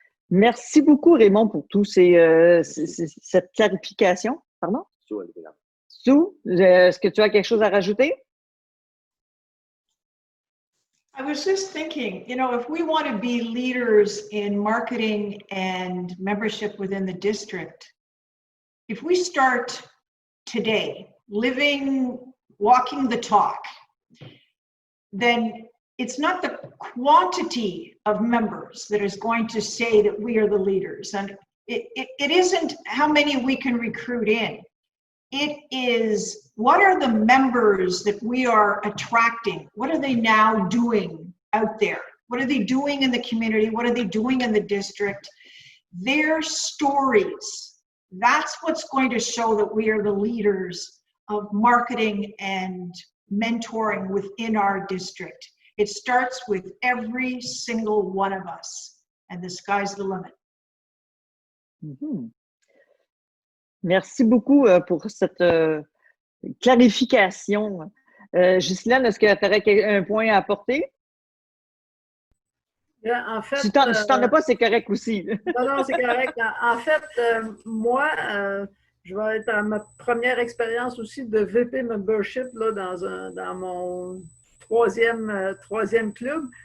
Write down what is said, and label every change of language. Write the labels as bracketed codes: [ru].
[fr] Merci beaucoup, Raymond, pour tout cette clarification. Pardon? Sue, est-ce que tu as quelque chose à rajouter? [en] I was just thinking, if we want to be leaders in marketing and membership within the district, if we start today walking the talk, then it's not the quantity of members that is going to say that we are the leaders. And it isn't how many we can recruit in. It is, what are the members that we are attracting? What are they now doing out there? What are they doing in the community? What are they doing in the district? Their stories, that's what's going to show that we are the leaders of marketing and mentoring within our district. It starts with every single one of us, and the sky's the limit. Mm-hmm. [fr] Merci beaucoup pour cette clarification. Ghislaine, est-ce que tu aurais un point à apporter? En fait, si tu n'en as pas, c'est correct aussi. Non, c'est correct. En fait, moi, je vais être à ma première expérience aussi de VP Membership là, dans mon troisième club.